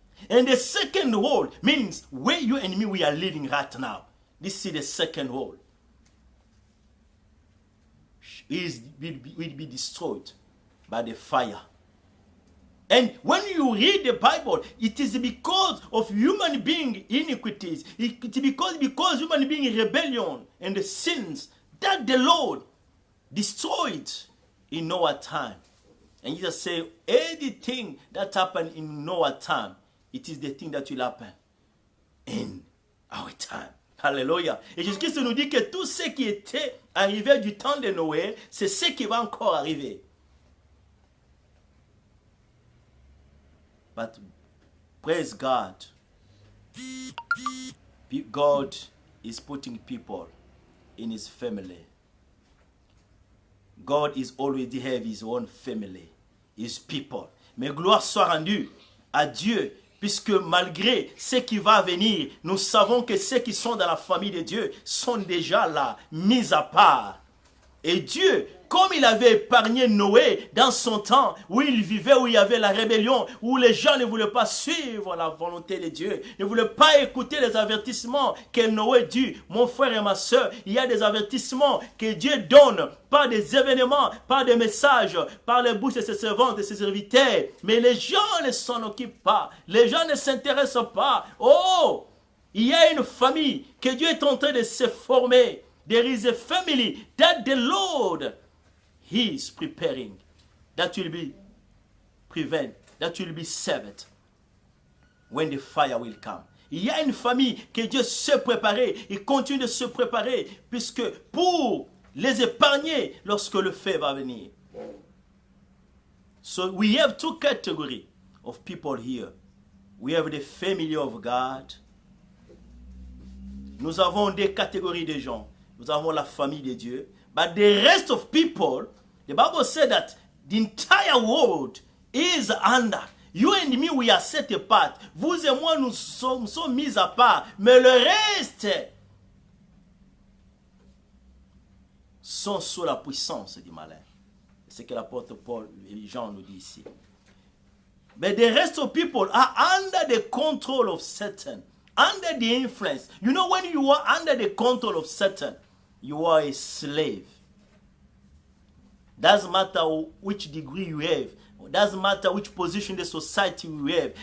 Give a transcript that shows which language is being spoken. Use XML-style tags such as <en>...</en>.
<en>And the second world means where you and me we are living right now. This is the second world. Will be destroyed by the fire. And when you read the Bible, it is because of human being iniquities. It is because human being rebellion and the sins that the Lord destroyed in Noah's time. And Jesus said, anything that happened in Noah's time, it is the thing that will happen in our time.</en> <fr>Alléluia. Et Jésus-Christ nous dit que tout ce qui était arrivé du temps de Noé, c'est ce qui va encore arriver.</fr> <en>But praise God, God is putting people in his family. God is already have his own family, his people.</en> <fr>Mais gloire soit rendue à Dieu, puisque malgré ce qui va venir, nous savons que ceux qui sont dans la famille de Dieu sont déjà là, mis à part. Et Dieu, comme il avait épargné Noé dans son temps, où il vivait, où il y avait la rébellion, où les gens ne voulaient pas suivre la volonté de Dieu, ne voulaient pas écouter les avertissements que Noé dit. Mon frère et ma soeur, il y a des avertissements que Dieu donne par des événements, par des messages, par les bouches de ses servantes, de ses serviteurs. Mais les gens ne s'en occupent pas. Les gens ne s'intéressent pas. Oh, il y a une famille que Dieu est en train de se former.</fr> <en>There is a family that the Lord, He is preparing, that will be prevent, that will be saved when the fire will come.</en> <fr>Il y a une famille que Dieu s'est préparée, il continue de se préparer, puisque pour les épargner lorsque le feu va venir.</fr> <en>So we have two categories of people here. We have the family of God.</en> <fr>Nous avons deux catégories de gens. Nous avons la famille de Dieu.</fr> <en>But the rest of people, the Bible said that the entire world is under. You and me, we are set apart.</en> <fr>Vous et moi, nous sommes mis à part. Mais le reste sont sous la puissance du malin. C'est ce que l'apôtre Paul et Jean nous dit ici.</fr> <en>But the rest of people are under the control of Satan. Under the influence. You know, when you are under the control of Satan, you are a slave. Doesn't matter which degree you have. Doesn't matter which position in the society you have.</en>